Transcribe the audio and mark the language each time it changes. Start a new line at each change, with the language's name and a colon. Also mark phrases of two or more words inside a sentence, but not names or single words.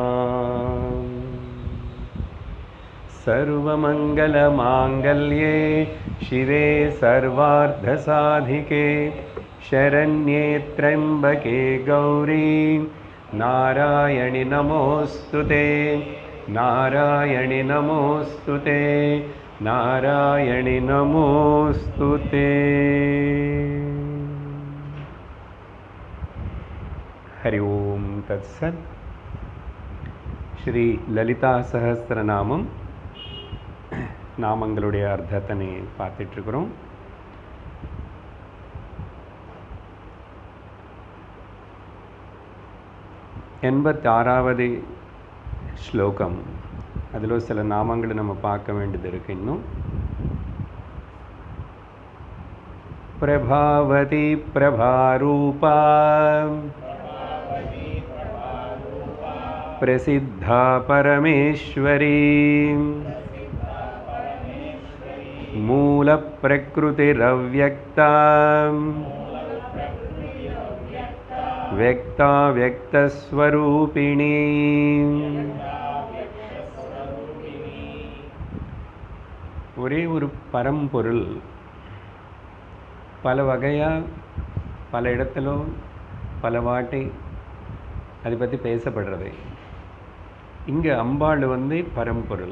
Sanskrit: सर्वमंगलमांगल्ये शिवे सर्वार्धसाधिके शरण्ये त्र्यंबके गौरी नारायणि नमोस्तुते नारायणि नमोस्तुते नारायणि नमोस्तुते। हरि ओम तत्सत्।
Tamil: श्री ललिता सहस्रनामम நாமங்களுடைய அர்த்தத்தை பார்த்துட்டு இருக்கிறோம். எண்பத்தாறாவது ஸ்லோகம். அதில் சில நாமங்களை நம்ம பார்க்க வேண்டியது இருக்கு.
Sanskrit: இன்னும் प्रभावती प्रभारूपा प्रसिद्धा परमेश्वरी मूल प्रकृतिरव्यक्ता व्यक्ता व्यक्तस्वरूपिणी।
Tamil: ஒரே ஒரு பரம்பொருள் பல வகையாக பல இடத்துல பல வாட்டி அதை பற்றி பேசப்படுறது. இங்கே அம்பாள் பரம்பொருள்.